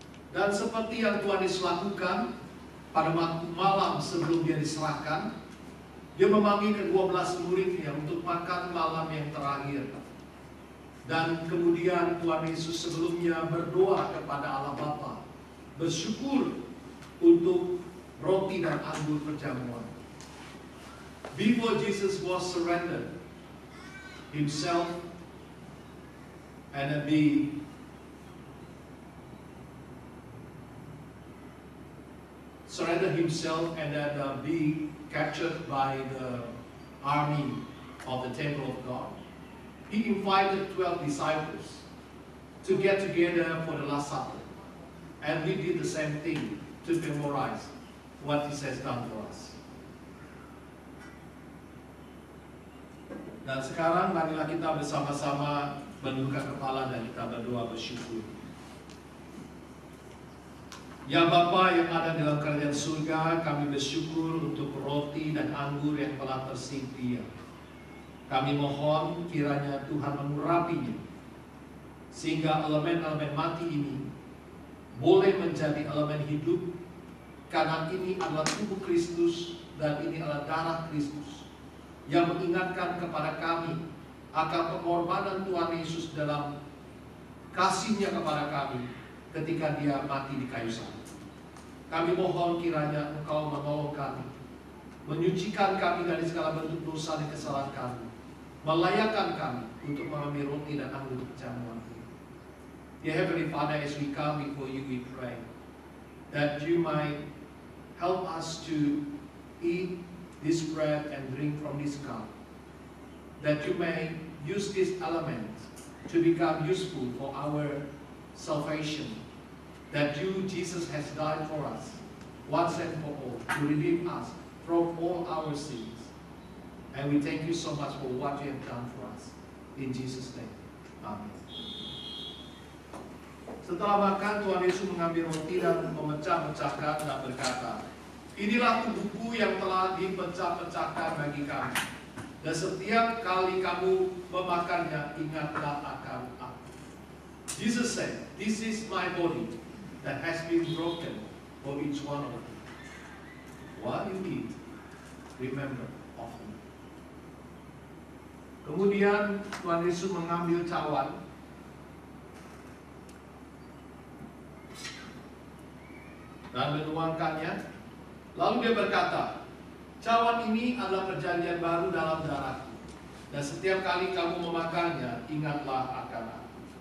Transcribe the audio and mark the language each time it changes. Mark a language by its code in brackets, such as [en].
[id] Dan seperti yang Tuhan Yesus lakukan pada waktu malam sebelum dia diserahkan, dia memanggil ke-12 muridnya untuk makan malam yang terakhir. Dan kemudian Tuhan Yesus sebelumnya berdoa kepada Allah Bapa, bersyukur untuk roti dan anggur perjamuan. [en] Before Jesus was surrendered himself and be captured by the army of the temple of God, he invited 12 disciples to get together for the Last Supper, and we did the same thing to memorize what he has done for us. [id] Dan sekarang marilah kita bersama-sama menundukkan kepala dan kita berdoa bersyukur. Ya Bapa yang ada dalam kerajaan surga, kami bersyukur untuk roti dan anggur yang telah tersedia. Kami mohon kiranya Tuhan mengurapinya, sehingga elemen-elemen mati ini boleh menjadi elemen hidup, karena ini adalah tubuh Kristus dan ini adalah darah Kristus yang mengingatkan kepada kami akan pengorbanan Tuhan Yesus dalam kasih-Nya kepada kami ketika dia mati di kayu salib. Kami mohon kiranya Engkau menolong kami, menyucikan kami dari segala bentuk dosa dan kesalahan kami, melayakkan kami untuk mengambil roti dan anggur perjamuan ini. [en] Dear Heavenly Father, as we come before you, we pray that you might help us to eat this bread and drink from this cup, that you may use this element to become useful for our salvation, that you, Jesus, has died for us once and for all to redeem us from all our sins. And we thank you so much for what you have done for us. In Jesus' name, amen. [id] Setelah makan, Tuhan Yesus mengambil roti dan memecah-mecahkan dan berkata, inilah tubuhku yang telah dipecah-pecahkan bagi kamu. Dan setiap kali kamu memakannya, ingatlah akan aku. [en] Jesus said, this is my body that has been broken for each one of you. While you eat, remember of me. [id] Kemudian Tuhan Yesus mengambil cawan dan menuangkannya. Lalu dia berkata, cawan ini adalah perjanjian baru dalam darahku, dan setiap kali kamu memakannya, ingatlah akan aku.